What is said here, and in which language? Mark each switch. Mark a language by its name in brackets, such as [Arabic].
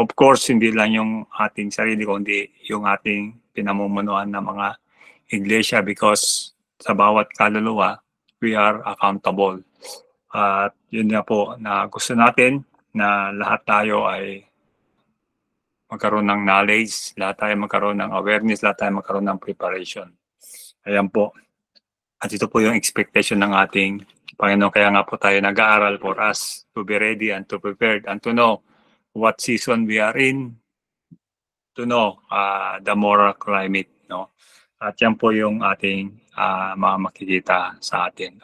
[Filipino] Of course, hindi lang yung ating sarili, kundi yung ating pinamumunuan ng mga iglesia, because sa bawat kaluluwa, [English] we are accountable. [Filipino] At yun nga po na gusto natin na lahat tayo ay magkaroon ng knowledge, lahat tayo magkaroon ng awareness, lahat tayo magkaroon ng preparation. Ayan po. At ito po yung expectation ng ating Panginoon. Kaya nga po tayo nag-aaral [English] for us to be ready and to prepared and to know what season we are in, to know the moral climate, no? [Filipino] At yan po yung ating mga makikita sa atin.